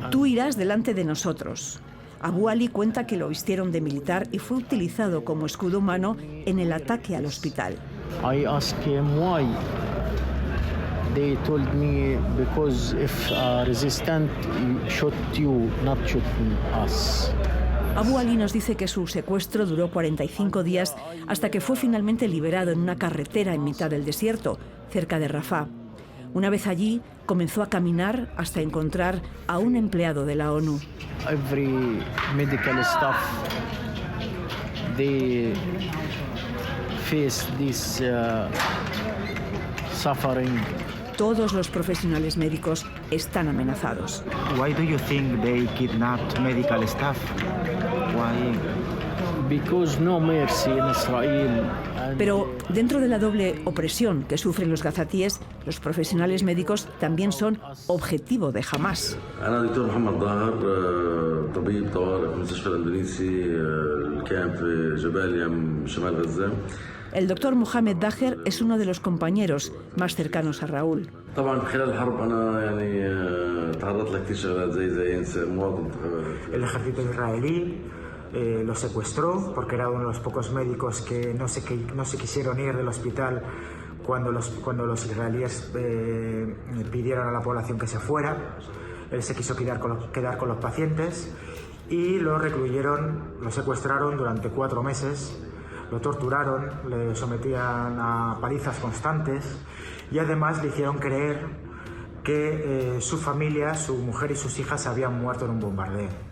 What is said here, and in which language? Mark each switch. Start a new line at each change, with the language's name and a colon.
Spanish: Tú irás delante de nosotros. Abu Ali cuenta que lo vistieron de militar y fue utilizado como escudo humano en el ataque al hospital.
English: I asked him why. They told me because if resistant, shoot you, not shoot us.
Spanish: Abu Ali nos dice que su secuestro duró 45 días hasta que fue finalmente liberado en una carretera en mitad del desierto, cerca de Rafah. Una vez allí, comenzó a caminar hasta encontrar a un empleado de la ONU.
English: Every medical staff, they face this suffering.
Spanish: Todos los profesionales médicos están amenazados.
English: Why do you think they kidnapped medical staff? Why? Because no mercy in Israel.
Spanish: Pero dentro de la doble opresión que sufren los gazatíes, los profesionales médicos también son objetivo de Hamás.
Arabic: أنا دكتور محمد ظاهر طبيب طوارئ في المستشفى الإندونيسي الكامب في جباليا شمال غزة.
Spanish: El doctor Mohamed Daher es uno de los compañeros más cercanos a Raúl.
Arabic: طبعا خلال الحرب أنا يعني تعرضت لكثير شغلات زي مواطن.
Spanish: El ejército israelí lo secuestró porque era uno de los pocos médicos que no se quisieron ir del hospital cuando los israelíes pidieron a la población que se fuera. Él se quiso quedar con los pacientes y lo recluyeron, lo secuestraron durante 4 meses, lo torturaron, le sometían a palizas constantes y además le hicieron creer que su familia, su mujer y sus hijas habían muerto en un bombardeo.